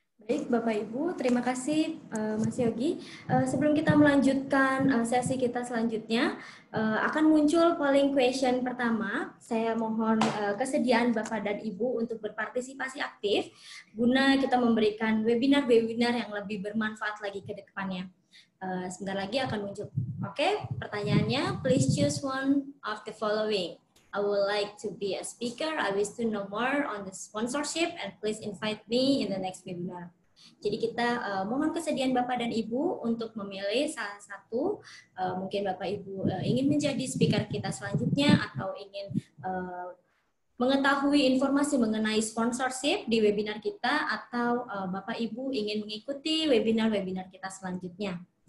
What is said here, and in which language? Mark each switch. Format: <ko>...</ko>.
<id>Baik, Bapak Ibu, terima kasih Mas Yogi. Sebelum kita melanjutkan sesi kita selanjutnya, akan muncul polling question pertama. Saya mohon kesediaan Bapak dan Ibu untuk berpartisipasi aktif guna kita memberikan webinar-webinar yang lebih bermanfaat lagi ke depannya. Sebentar lagi akan muncul.</id> <en>Oke,</en> <id>pertanyaannya,</id> <en>please choose one of the following. I would like to be a speaker. I wish to know more on the sponsorship and please invite me in the next webinar.</en> <id>Jadi kita mohon kesediaan Bapak dan Ibu untuk memilih salah satu, mungkin Bapak Ibu ingin menjadi speaker kita selanjutnya atau ingin mengetahui informasi mengenai sponsorship di webinar kita atau Bapak Ibu ingin mengikuti webinar-webinar kita selanjutnya.</id>